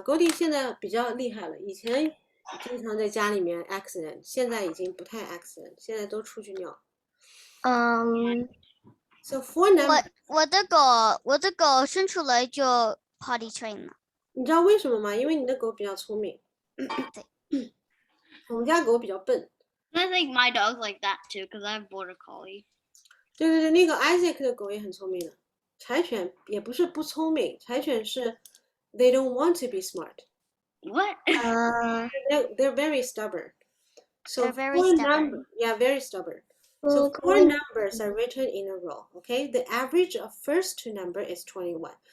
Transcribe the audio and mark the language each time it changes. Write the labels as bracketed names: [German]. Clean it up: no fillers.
[Chinese] 高丽现在比较厉害了，以前经常在家里面 accident， 现在已经不太 accident， 现在都出去尿。 [English] So 4 numbers， [Chinese] 我的狗生出来就 potty train 了。你知道为什么吗？因为你的狗比较聪明。我们家狗比较笨。 [English] I think my dog's like that too, because I have border collie. [Chinese] 对，那个 Isaac 的狗也很聪明的。柴犬也不是不聪明，柴犬是 [English] they don't want to be smart. What? They're very stubborn. So They're very 4 stubborn. numbers, yeah, very stubborn. So 4 numbers are written in a row, okay? The average of first 2 number is 21.